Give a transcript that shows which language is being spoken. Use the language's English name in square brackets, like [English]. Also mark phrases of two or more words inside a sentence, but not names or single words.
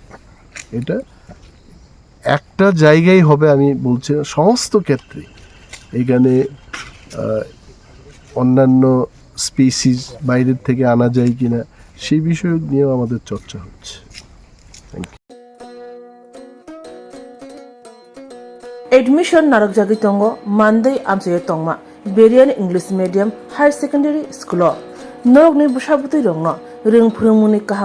[Bangla] এটা একটা জায়গায় হবে আমি বলছি, সমস্ত ক্ষেত্রে এখানে অন্যান্য স্পিসিস বাইরের থেকে আনা যায় কিনা সেই বিষয় নিয়েও আমাদের চর্চা হচ্ছে। [English] thank you. [Kok Borok] एडमिशन नारक जागी तंगो मानदै आमसे तंगमा बेरियान [English] English medium higher secondary school [Kok Borok] नरक नि बुसाबुतै रंगनो रों फोरोंमुनि काहाम